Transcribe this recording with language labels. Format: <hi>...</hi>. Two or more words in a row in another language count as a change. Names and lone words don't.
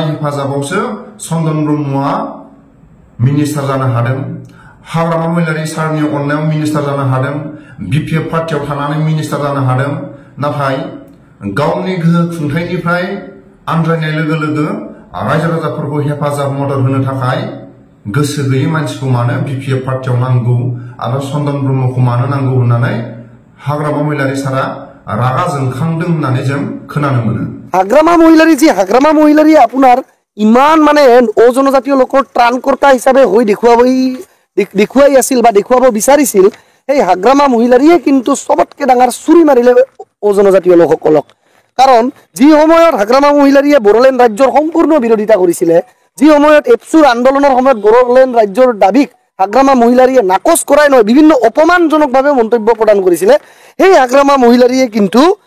<brx>हेफाजाबावसो चन्दन ब्रह्मआ मिनिस्टार जानो हादों हाग्रामा महिलारी सारनि अननायाव मिनिस्टार जानो हादों बिपिएफ पार्टियाव थानानै मिनिस्टार जानो हादों नाथाय गावनि गोहो खुंथायनिफ्राय आन्ज्रायनाय लोगो लोगो रायजो राजाफोरखौ हेफाजाब मदद होनो थाखाय गोसो गैयै मानसिखौ मानो बिपिएफ पार्टियाव नांगौ आरो चन्दन ब्रह्मखौ मानो नांगौ होननानै हाग्रामा महिलारी सारा रागा जोंखांदों होननानै जों खोनानो मोनो</brx> <as>হাগ্ৰামা মহিলাৰী আপোনাৰ ইমান মানে অজনজাতীয় লোকৰ ত্ৰাণকৰ্তা হিচাপে হৈ দেখুৱাই আছিল বা দেখুৱাব বিচাৰিছিল এই হাগ্ৰামা মহিলাৰীয়ে কিন্তু সবতকে ডাঙৰ চুৰি মাৰিলে অজনজাতীয় লোকসকলক কাৰণ যি সময়ত হাগ্ৰামা মহিলাৰীয়ে বড়োলেণ্ড ৰাজ্যৰ সম্পূৰ্ণ বিৰোধিতা কৰিছিলে যি সময়ত এপচুৰ আন্দোলনৰ সময়ত বড়োলেণ্ড ৰাজ্যৰ দাবীক হাগ্ৰামা মহিলাৰীয়ে নাকচ কৰাই নহয় বিভিন্ন অপমানজনকভাৱে মন্তব্য প্ৰদান কৰিছিলে সেই হাগ্ৰামা মহিলাৰীয়ে কিন্তু</as>